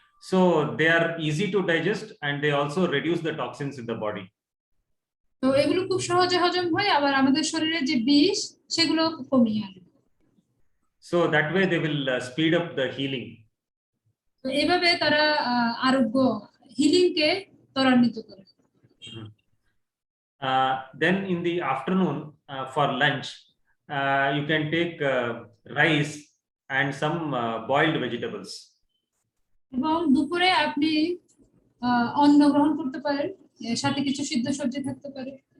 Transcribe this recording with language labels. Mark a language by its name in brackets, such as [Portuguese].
[English] So they are easy to digest and they also reduce the toxins in the body. [Bangla] তো এগুলো খুব সহজে হজম হয়, আবার আমাদের শরীরে যে বিষ সেগুলো কমিয়ে আনে। [English] So that way they will speed up the healing. [Bangla] তো এইভাবে তারা আরোগ্য হিলিং কে ত্বরান্বিত করে। [English] Then in the afternoon for lunch you can take rice and some boiled vegetables. [Bangla] এবং দুপুরে আপনি অন্ন গ্রহণ করতে পারেন, সাথে কিছু সিদ্ধ সবজি থাকতে পারে।